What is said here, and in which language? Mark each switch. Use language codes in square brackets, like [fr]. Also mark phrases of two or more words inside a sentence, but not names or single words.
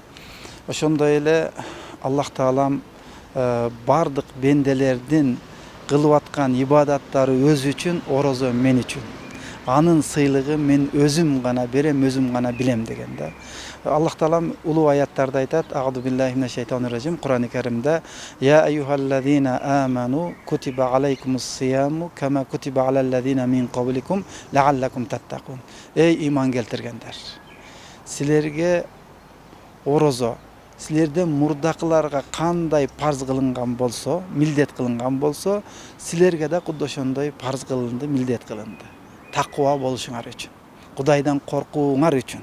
[ky] Ошондой эле Аллах Таалам бардык бенделердин кылып аткан ибадаттары өзү үчүн, орозо мен үчүн. Анын сыйлыгы мен өзүм гана берем, өзүм гана билем деген да. Аллах Таалам улуу аяттарда айтат: [ar] "أعوذ بالله من الشيطان الرجيم" Кур'ани Каримде: "يا أيها الذين آمنوا كتب عليكم الصيام كما كتب على الذين من قبلكم لعلكم تتقون". [ky] Эй иман келтиргендер, силерге орозо силерден мурдакыларга кандай парз кылынган болсо, милдет кылынган болсо, силерге да кудда ошондой парз кылынды, милдет кылынды. Таква болушуңар үчүн, Кудайдан коркууңар үчүн.